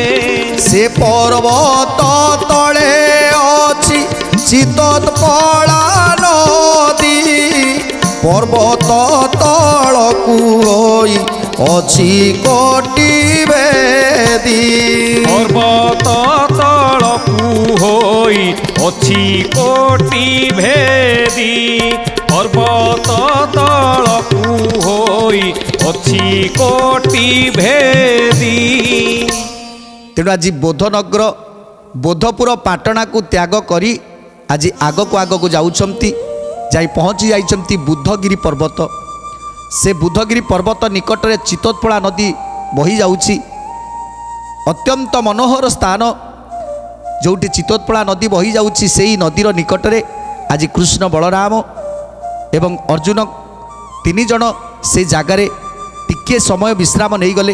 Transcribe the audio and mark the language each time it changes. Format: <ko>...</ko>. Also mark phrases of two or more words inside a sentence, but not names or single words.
<or>ସେ ପର୍ବତ ତଳେ ଅଛି ଚିତୋତ୍ପଳା ନଦୀ ପର୍ବତ ତଳକୁ ହୋଇ ଅଛି କୋଟି ବେଦୀ ପର୍ବତ ତଳକୁ ହୋଇ ଅଛି କୋଟି ଭେଦୀ ପର୍ବତ ତଳକୁ ହୋଇ ଅଛି କୋଟି ଭେଦୀ। ତେଣୁ ଆଜି ବୋଧନଗର ବୋଧପୁର ପାଟଣାକୁ ତ୍ୟାଗ କରି ଆଜି ଆଗକୁ ଯାଉଛନ୍ତି ଯାଇ ପହଞ୍ଚି ଯାଇଛନ୍ତି ବୁଦ୍ଧଗିରି ପର୍ବତ। ସେ ବୁଦ୍ଧଗିରି ପର୍ବତ ନିକଟରେ ଚିତୋତ୍ପଳା ନଦୀ ବହି ଯାଉଛି। ଅତ୍ୟନ୍ତ ମନୋହର ସ୍ଥାନ ଯେଉଁଠି ଚିତୋତ୍ପଳା ନଦୀ ବହି ଯାଉଛି ସେହି ନଦୀର ନିକଟରେ ଆଜି କୃଷ୍ଣ ବଳରାମ ଏବଂ ଅର୍ଜୁନ ତିନି ଜଣ ସେ ଜାଗାରେ ଟିକିଏ ସମୟ ବିଶ୍ରାମ ନେଇଗଲେ।</or>